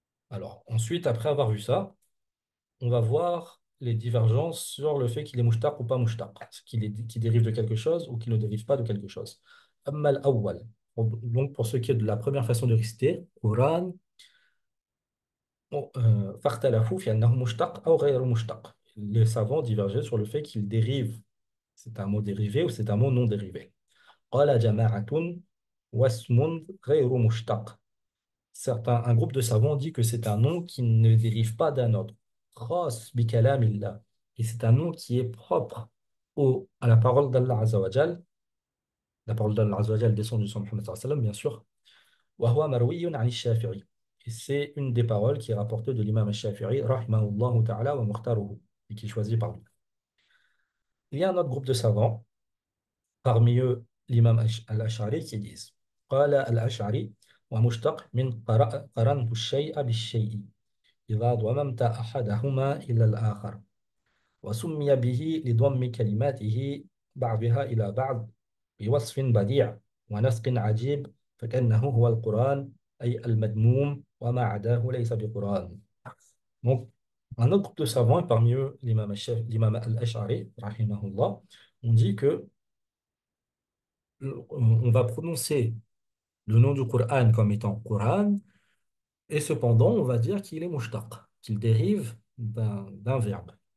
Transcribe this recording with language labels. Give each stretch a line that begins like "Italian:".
French: Alors, ensuite, après avoir vu ça, on va voir les divergences sur le fait qu'il est mushtaq ou pas mushtaq, qu'il dérive de quelque chose ou qu'il ne dérive pas de quelque chose.
Arabic: Amma al-awwal.
French: Donc, pour ce qui est de la première façon de réciter, Quran,
Arabic: فاختلفوا في أنه مشتق أو غير مشتق.
French: Les savants divergeaient sur le fait qu'il dérive. C'est un mot dérivé ou c'est un mot non dérivé.
Arabic: قال جماعة واسم غير مشتق.
French: Un groupe de savants dit que c'est un nom qui ne dérive pas d'un autre.
Arabic: خاص بكلام الله.
French: Et c'est un nom qui est propre à la parole d'Allah Azza wa Jal. La parole d'Allah Azza wa Jal descend du sang Muhammad sallallahu alayhi wa sallam, bien sûr.
Arabic: وهو مروي عن الشافعي.
French: Et c'est une des paroles qui est rapportée de l'imam al-Shafi'i,
Arabic: rahimahullah ta'ala wa mukhtaruhu,
French: et qui est choisi par lui. Il y a un autre groupe de savants, parmi eux l'imam al-Ash'ari, qui disent
Arabic: قال الأشعري ومشتق من قرنت الشيء بالشيء إذا ضممت أحدهما إلى الآخر وسمي به لضم كلماته بعضها إلى بعض بوصف بديع ونسق عجيب فكأنه هو القرآن أي المذموم وما عداه ليس بقرآن.
French: Donc, un autre groupe de savants, et parmi eux l'imam al-Ash'ari, rahimahullah, on dit que on va prononcer le nom du Coran comme étant Coran, et cependant on va dire qu'il est mushtaq, qu'il dérive d'un verbe.